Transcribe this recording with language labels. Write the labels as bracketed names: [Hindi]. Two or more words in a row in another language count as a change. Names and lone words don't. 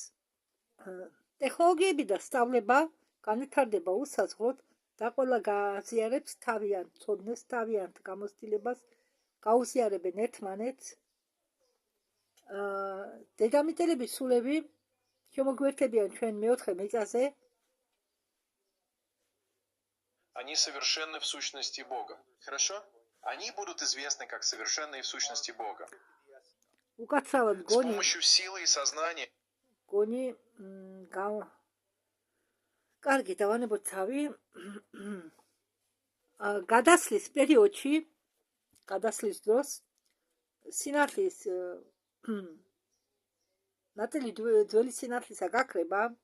[Georgian] ტექნოლოგიები და სწავლება განვითარდება უსაზღვროდ და ყველა გააზიარებს თავიანთ ცოდნას, თავიანთ გამოცდილებას, გაუზიარებენ ერთმანეთს. დედამიწელების სულები შემოგვერთებიან ჩვენ მეოთხე მიწაზე. [Russian] Они совершенны в сущности Бога. Хорошо? Они будут известны как совершенные в сущности Бога. [Georgian] უკაცრავად [Russian] С помощью силы и сознания. [Georgian] გონი კარგი, დავანებოთ თავი. გადასლის პერიოდში, გადასლის დროს სინათლის ნაწილი ძველი სინათლისა გაქრება.